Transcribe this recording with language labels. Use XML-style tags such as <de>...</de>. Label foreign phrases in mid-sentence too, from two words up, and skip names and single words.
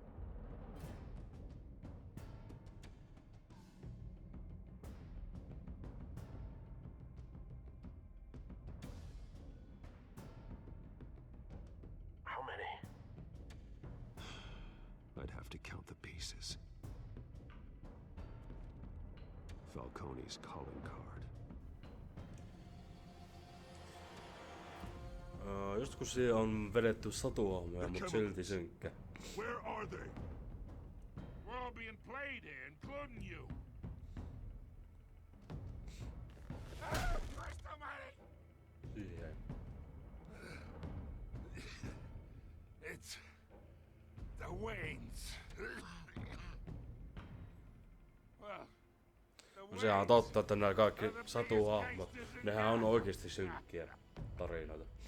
<en>How many? I'd have to count the pieces. Falcone's calling card.</en> <fi>Joskus se on vedetty satuhahmoja, mut silti synkkä.</fi> <en>Where are they? We're all being played here, including you. Christ almighty!</en> <fi>Siihen.</fi> <en>It's the Waynes. Well,</en> <fi>No sehän on totta, että nämä kaikki satuhahmot, nehän on oikeesti synkkiä tarinoita.</fi>